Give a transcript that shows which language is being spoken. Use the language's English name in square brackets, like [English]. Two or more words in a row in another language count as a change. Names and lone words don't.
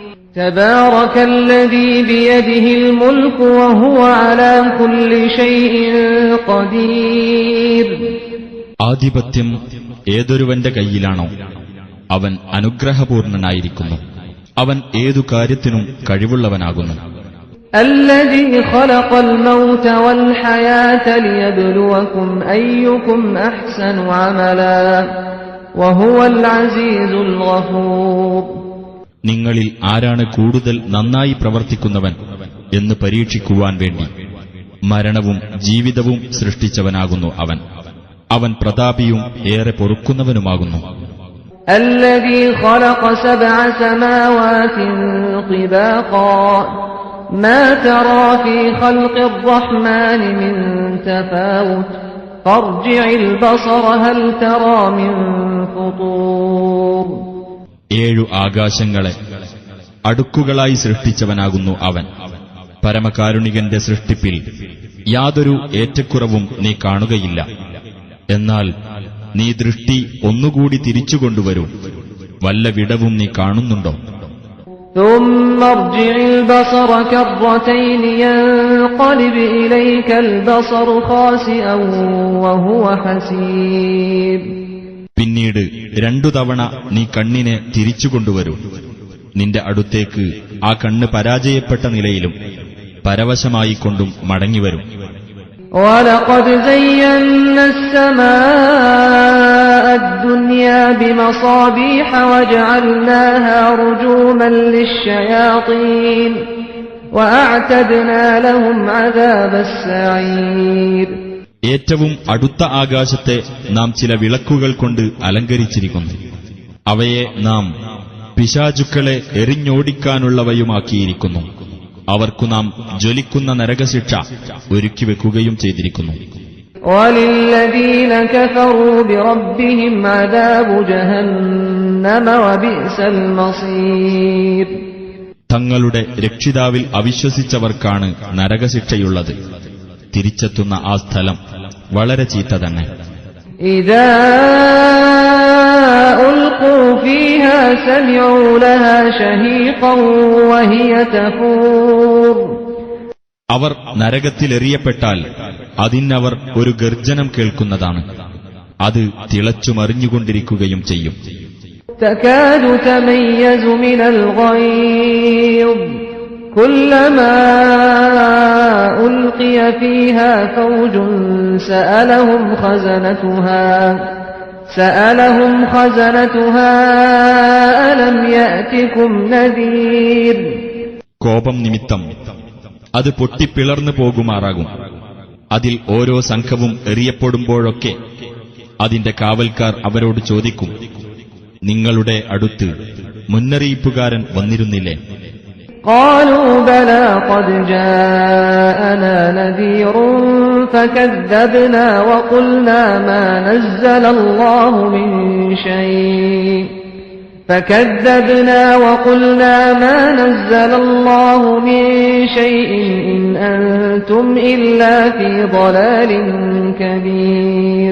[Arabic] تبارك الذي بيده الملك وهو على كل شيء قدير. [Malayalam] ആധിപത്യം ഏതൊരുവന്റെ കയ്യിലാണോ അവൻ അനുഗ്രഹപൂർണനായിരിക്കുന്നു, അവൻ ഏതു കാര്യത്തിനും കഴിവുള്ളവനാകുന്നു. [Arabic] الذي خلق الموت والحياة ليبلوكم أيكم أحسن عملا وهو العزيز الغفور. [Malayalam] നിങ്ങളിൽ ആരാണ് കൂടുതൽ നന്നായി പ്രവർത്തിക്കുന്നവൻ എന്ന് പരീക്ഷിക്കുവാൻ വേണ്ടി മരണവും ജീവിതവും സൃഷ്ടിച്ചവനാകുന്നു അവൻ. അവൻ പ്രതാപിയും ഏറെ പൊറുക്കുന്നവനുമാകുന്നു. [Arabic] الذي خلق 7 سماوات طباقا ما ترى في خلق الرحمن من تفاوت فارجع البصر هل ترى من فطور. [Malayalam] 7 ആകാശങ്ങളെ അടുക്കുകളായി സൃഷ്ടിച്ചവനാകുന്നു അവൻ. പരമകാരുണികന്റെ സൃഷ്ടിപ്പിൽ യാതൊരു ഏറ്റക്കുറവും നീ കാണുകയില്ല. എന്നാൽ നീ ദൃഷ്ടി ഒന്നുകൂടി തിരിച്ചുകൊണ്ടുവരൂ, വല്ല വിടവും നീ കാണുന്നുണ്ടോ? [Arabic] ثم ارجع البصر كرتين ينقلب إليك البصر خاسئا وهو حسير. [Malayalam] പിന്നീട് 2 തവണ നീ കണ്ണിനെ തിരിച്ചുകൊണ്ടുവരൂ, നിന്റെ അടുത്തേക്ക് ആ കണ്ണ് പരാജയപ്പെട്ട നിലയിലും പരവശമായിക്കൊണ്ടും മടങ്ങിവരും. [Arabic] وَلَقَدْ زَيَّنَّا السَّمَاءَ الدُّنْيَا بِمَصَابِيحَ وَجَعَلْنَاهَا رُجُومًا لِلشَّيَاطِينِ وَأَعْتَدْنَا لَهُمْ عَذَابَ السَّعِيرِ. [Malayalam] ഏറ്റവും അടുത്ത ആകാശത്തെ നാം ചില വിളക്കുകൾ കൊണ്ട് അലങ്കരിച്ചിരിക്കുന്നു. അവയെ നാം പിശാചുക്കളെ എറിഞ്ഞോടിക്കാനുള്ളവയുമാക്കിയിരിക്കുന്നു. അവർക്കു നാം ജ്വലിക്കുന്ന നരകശിക്ഷ ഒരുക്കിവെക്കുകയും ചെയ്തിരിക്കുന്നു. [Arabic] وَلِلَّذِينَ كَفَرُوا بِرَبِّهِمْ عَذَابُ جَهَنَّمَ وَبِئْسَ الْمَصِيرُ. [Malayalam] തങ്ങളുടെ രക്ഷിതാവിൽ അവിശ്വസിച്ചവർക്കാണ് നരകശിക്ഷയുള്ളത്. തിരിച്ചെത്തുന്ന ആ സ്ഥലം വളരെ ചീത്ത തന്നെ. [Arabic] إِذَا أُلْقُوا فِيهَا سَمِعُوا لَهَا شَهِيقًا وَهِيَ تَفُورُ. [Malayalam] അവർ നരകത്തിലെറിയപ്പെട്ടാൽ അതിനവർ ഒരു ഗർജനം കേൾക്കുന്നതാണ്. അത് തിളച്ചുമറിഞ്ഞുകൊണ്ടിരിക്കുകയും ചെയ്യും. [Arabic] تَكَادُ تَمَيَّزُ مِنَ الْغَيْظِ كُلَّمَا أُلْقِيَ فِيهَا فَوْجٌ سألهم خزنتها ألم يأتكم نذير. [Malayalam] കോപം നിമിത്തം അത് പൊട്ടിപ്പിളർന്നു പോകുമാറാകും. അതിൽ ഓരോ സംഘവും എറിയപ്പെടുമ്പോഴൊക്കെ അതിന്റെ കാവൽക്കാർ അവരോട് ചോദിക്കും, നിങ്ങളുടെ അടുത്ത് മുന്നറിയിപ്പുകാരൻ വന്നിരുന്നില്ലേ? [Arabic] قالوا بلى قد جاءنا نذير فكذبنا وقلنا ما نزل الله من شيء إن أنتم إلا في ضلال كبير.